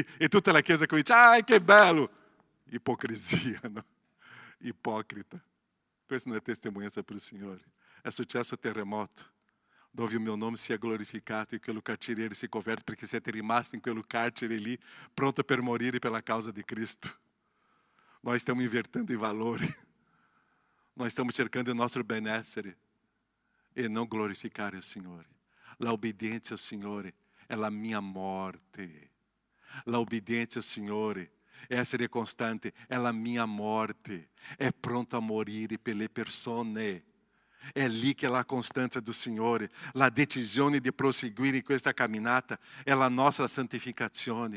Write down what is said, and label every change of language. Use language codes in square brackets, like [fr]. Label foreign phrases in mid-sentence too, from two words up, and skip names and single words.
[it] E tutta la chiesa comincia, che bello. Ipocrisia, no? Ipocrita. Questa non è testimonianza per il Signore. È successo il terremoto, dove [pt] o meu nome [it] sia glorificato e quello carcereiro si converte perché siete rimasti in quello carcere lì, pronto per morire [pt] pela causa [it] di Cristo. [pt] Nós estamos invertendo [it] i valori. [pt] Nós estamos cercando o nosso benessere e não [it] glorificare il Signore. La obbedienza al Signore è la mia morte. La obbedienza al Signore è essere costante, è la mia morte. È pronto a morire per le persone. È lì che la costanza do Signore, la decisione di proseguire in questa camminata è la nostra santificazione.